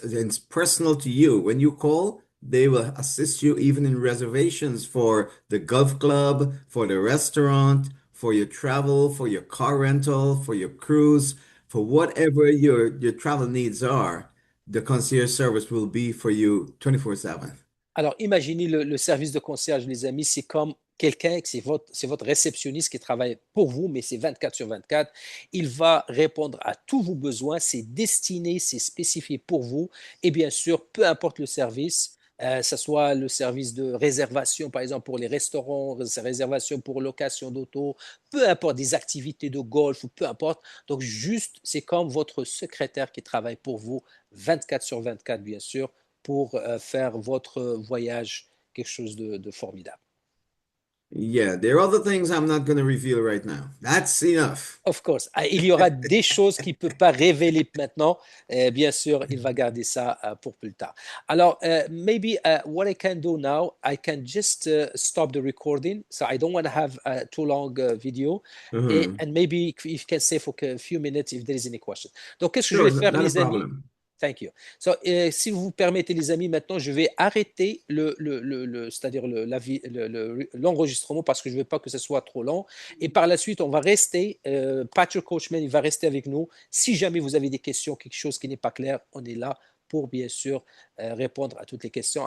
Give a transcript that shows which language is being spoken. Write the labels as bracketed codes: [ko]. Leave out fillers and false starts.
[en] And it's personal to you. When you call, they will assist you even in reservations for the golf club, for the restaurant, for your travel, for your car rental, for your cruise, for whatever your travel needs are. The concierge service will be for you 24/7. [fr] Alors, imaginez le service de concierge, les amis, c'est comme quelqu'un, c'est votre réceptionniste qui travaille pour vous, mais c'est 24 sur 24. Il va répondre à tous vos besoins, c'est destiné, c'est spécifié pour vous. Et bien sûr, peu importe le service, ce soit le service de réservation, par exemple, pour les restaurants, réservation pour location d'auto, peu importe, des activités de golf, ou peu importe. Donc, juste, c'est comme votre secrétaire qui travaille pour vous 24 sur 24, bien sûr, pour faire votre voyage quelque chose de formidable. [en] Yeah, there are other things I'm not going to reveal right now. That's enough. Of course. [fr] Il y aura des choses qu'il ne peut pas révéler maintenant. Bien sûr, il va garder ça pour plus tard. [en] Alors, maybe what I can do now, I can just stop the recording. So I don't want to have a too long video. And maybe if you can say for a few minutes if there is any question. [fr] Donc, qu'est-ce que je [en] Sure, [fr] vais faire, [en] not a [fr] les amis? [en] problem. Thank you. [fr] So, si vous permettez, les amis, maintenant, je vais arrêter c'est-à-dire l'enregistrement parce que je ne veux pas que ce soit trop long. Et par la suite, on va rester, Patrick Coachman, il va rester avec nous. Si jamais vous avez des questions, quelque chose qui n'est pas clair, on est là pour, bien sûr, répondre à toutes les questions.